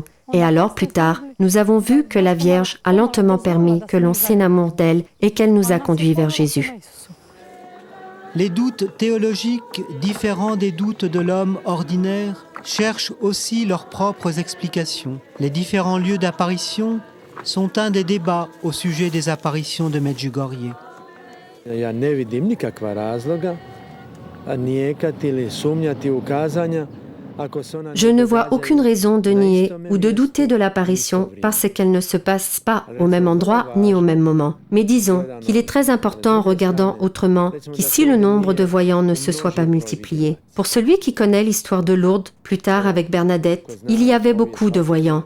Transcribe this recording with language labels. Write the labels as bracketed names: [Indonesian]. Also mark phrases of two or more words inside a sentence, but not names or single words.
[French] Et alors, plus tard, nous avons vu que la Vierge a lentement permis que l'on s'enamoure d'elle et qu'elle nous a conduits vers Jésus. Les doutes théologiques, différents des doutes de l'homme ordinaire, cherchent aussi leurs propres explications. Les différents lieux d'apparition sont un des débats au sujet des apparitions de Medjugorje. [Croatian] Ja ne vidim nikakva razloga nijekati ili sumnjati u kazanja. [French] Je ne vois aucune raison de nier ou de douter de l'apparition parce qu'elle ne se passe pas au même endroit ni au même moment. Mais disons qu'il est très important en regardant autrement qu'ici le nombre de voyants ne se soit pas multiplié. Pour celui qui connaît l'histoire de Lourdes, plus tard avec Bernadette, il y avait beaucoup de voyants.